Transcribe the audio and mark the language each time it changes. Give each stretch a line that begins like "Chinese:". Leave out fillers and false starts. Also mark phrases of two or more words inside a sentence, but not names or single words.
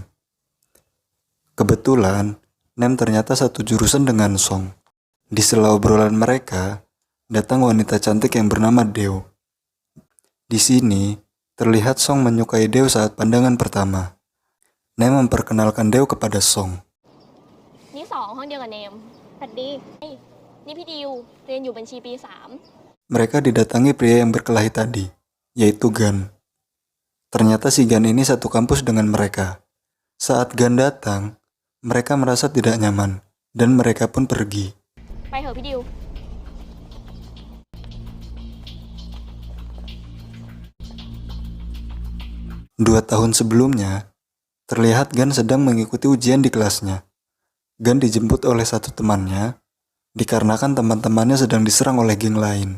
Indonesian: Kebetulan, Nem ternyata satu jurusan dengan Song. Di sela obrolan mereka, datang wanita cantik yang bernama Deo. Di sini, terlihat Song menyukai Deo saat pandangan pertama. Nem memperkenalkan Deo kepada Song.
Thai: นี่สองห้องเดียวกับเนมสวัสดีนี่พี่ดิวเรียนอยู่บัญชีปี 3
Indonesian: Mereka didatangi pria yang berkelahi tadi, yaitu Gun. Ternyata si Gun ini satu kampus dengan mereka. Saat Gun datang, mereka merasa tidak nyaman, dan mereka pun pergi.
Thai: ไปเถอะพี่ดิว
Indonesian: 2 tahun sebelumnya, terlihat Gun sedang mengikuti ujian di kelasnya. Gun dijemput oleh satu temannya, dikarenakan teman-temannya sedang diserang oleh geng lain.